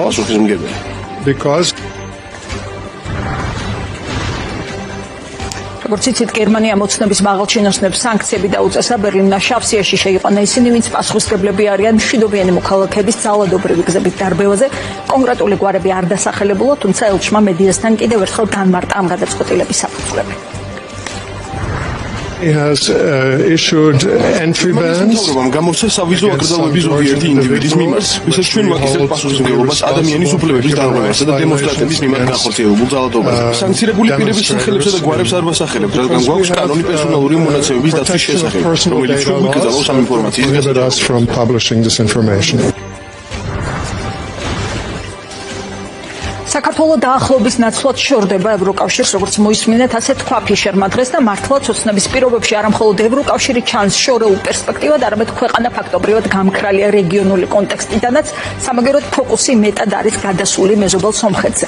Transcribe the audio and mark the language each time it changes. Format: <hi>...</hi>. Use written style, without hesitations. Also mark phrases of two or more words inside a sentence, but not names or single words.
<ka>Because როგორც იცით, გერმანია მოცნობის მაღალჩინოსნებს სანქციები დაუწესა. ბერლინმა შავ სიაში შეიყვანა ისინი, ვინც პასუხისმგებლები არიან მშვიდობიანი მოქალაქეების ძალადობრივი გზებით დარბევაზე. კონკრეტული გვარები არ დასახელებულა, თუმცა ელჩმა მედიასთან კიდევ ერთხელ განმარტა ამ გადაწყვეტილების საფუძვლები.</ka> <en>He has issued entry bans.</en> <ka>გამოსცა სავიზო აკრძალვები ზოგიერთი ინდივიდის მიმართ, ვისაც ჩვენ ვაკისებთ პასუხისმგებლობას ადამიანის უფლებების დარღვევასა და დემონსტრანტების მიმართ განხორციელებულ ძალადობაზე. სანქცირებული პირების სახელებსა და გვარებს არ ვასახელებთ, რადგან გვაქვს კანონი პერსონალური მონაცემების დაცვის შესახებ, რომელიც ჩვენ ვიკრძალავს ამ ინფორმაციის</ka> <en>us from publishing this information.</en> <ka>საქართველოს დაახლოების ნაცვლად შორდება ევროკავშირს, როგორც მოისმინეთ, ასე თქვა ფიშერმა დღეს და მართლაც ოცნების პირობებში არა მხოლოდ ევროკავშირი ჩანს შორეულ პერსპექტივად, არამედ ქვეყანა ფაქტობრივად გამქრალია რეგიონული კონტექსტიდანაც, სამაგეროდ ფოკუსი მეტად არის გადასული მეზობელ სომხეთზე.</ka>